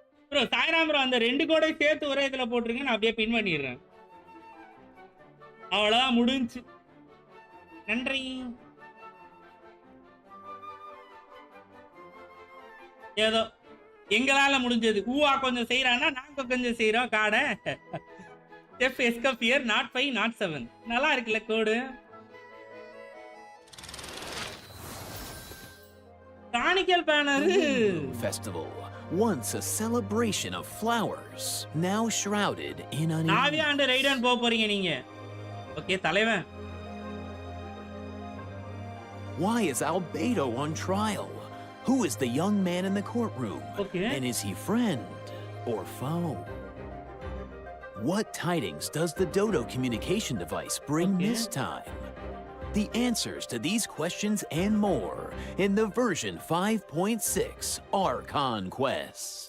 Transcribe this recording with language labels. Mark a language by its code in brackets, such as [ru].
[ta] Bro Sairam bro அந்த 2 கோடை சேர்த்து ஒரே இதுல போட்டுருங்க நான் அப்படியே பின் பண்ணிடுறேன் அவ்வளவுதான் முடிஞ்சு நன்றி ஏதோ எங்களால முடிஞ்சது ஊவா கொஞ்சம் செய்யறான்னா நாங்க கொஞ்சம் செய்யறோம் காடை செஃப் எஸ்கஃபியர் நாட் 5 நாட் 7 நல்லா இருக்குல்ல கோடு காணிக்கல் banner [en] Festival, once a celebration of flowers, now shrouded in unease. [ta] Navya and ரைடன் போறீங்க நீங்க ஓகே தலைவன் [en] Why is Albedo on trial? Who is the young man in the courtroom? Okay. And is he friend or foe? What tidings does the Dodo communication device bring this time? The answers to these questions and more in the version 5.6 Archon Quest.